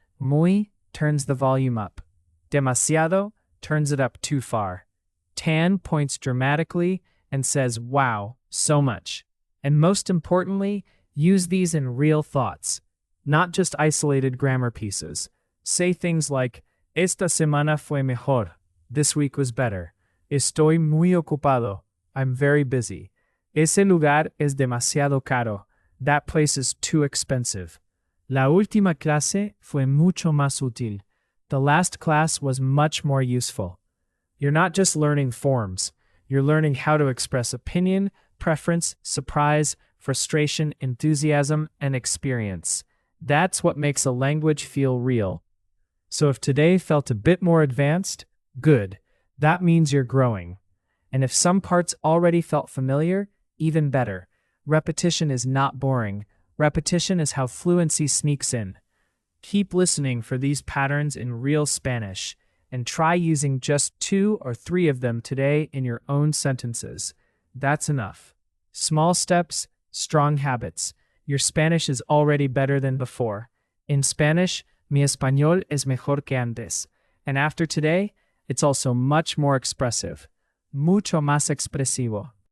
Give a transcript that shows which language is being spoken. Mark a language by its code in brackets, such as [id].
[en] Muy turns the volume up. Demasiado turns it up too far. Tan points dramatically and says, wow, so much. And most importantly, use these in real thoughts, not just isolated grammar pieces. Say things like, [es] esta semana fue mejor. [en] This week was better. [es] Estoy muy ocupado. [en] I'm very busy. [es] Ese lugar es demasiado caro. [en] That place is too expensive. [es] La última clase fue mucho más útil. [en] The last class was much more useful. You're not just learning forms. You're learning how to express opinion, preference, surprise, frustration, enthusiasm, and experience. That's what makes a language feel real. So if today felt a bit more advanced, good. That means you're growing. And if some parts already felt familiar, even better. Repetition is not boring. Repetition is how fluency sneaks in. Keep listening for these patterns in real Spanish, and try using just 2 or 3 of them today in your own sentences. That's enough. Small steps, strong habits. Your Spanish is already better than before. In Spanish, [es] mi español es mejor que antes. [en] And after today, it's also much more expressive. [es] Mucho más expresivo.